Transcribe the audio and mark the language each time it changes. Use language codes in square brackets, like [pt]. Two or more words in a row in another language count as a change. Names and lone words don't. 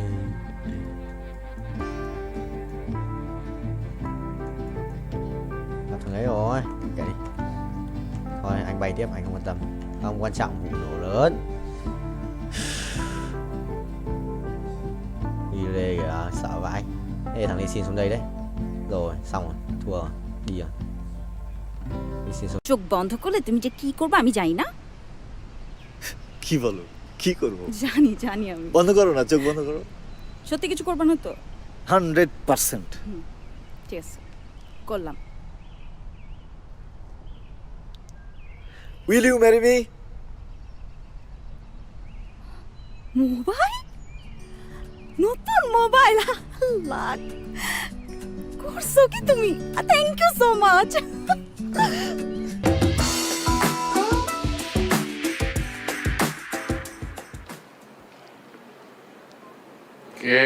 [vi] Gặp thằng ấy rồi. Kệ đi. Thôi anh bay tiếp, anh không quan tâm. Không quan trọng vụ nổ lớn. Đi đây kìa, sợ vãi. Ê thằng này xin xuống đây đấy. Rồi, xong rồi, thua rồi, đi rồi. [bn] চোখ বন্ধ করলে তুমি যে কি করবে আমি জানি না। কি বলো, কি করব? জানি আমি। বন্ধ করো না, চোখ বন্ধ করো। সত্যি কিছু করবে না তো? 100%। ঠিক আছে, করলাম। [en] Will you marry me? [bn] মোবাইল, নতুন মোবাইল, লাখ করছো কি তুমি? [en] Thank you so much. [bn] কে?